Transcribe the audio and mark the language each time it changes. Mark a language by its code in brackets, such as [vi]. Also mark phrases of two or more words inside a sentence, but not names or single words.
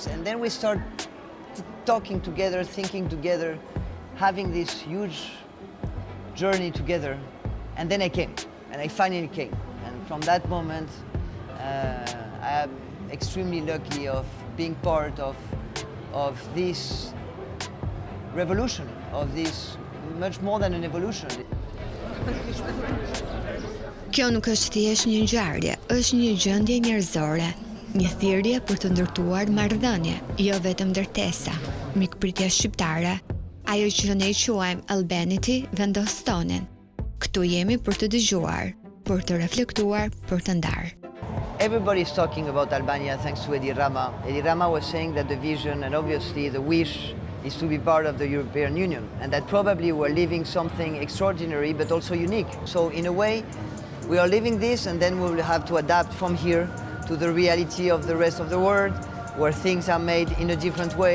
[en] And then we start talking together, thinking together, having this huge journey together. And then I came, and I finally came. And from that moment, I am extremely lucky of being part of this revolution, of this much more than an evolution. [sq] Kjo nuk është thjesht një ngjarje, është një gjendje njerëzore, një thirrje për të ndërtuar marrëdhënie, jo vetëm ndërtesa, mikpritje shqiptare, ajo që ne quajmë Albanity vendos tonin. Këtu jemi për të dëgjuar, për të reflektuar, për të ndarë. [en] Everybody is talking about Albania thanks to Edi Rama. Edi Rama was saying that the vision and obviously the wish is to be part of the European Union, and that probably we're living something extraordinary but also unique. So in a way, we are living this, and then we will have to adapt from here to the reality of the rest of the world, where things are made in a different way.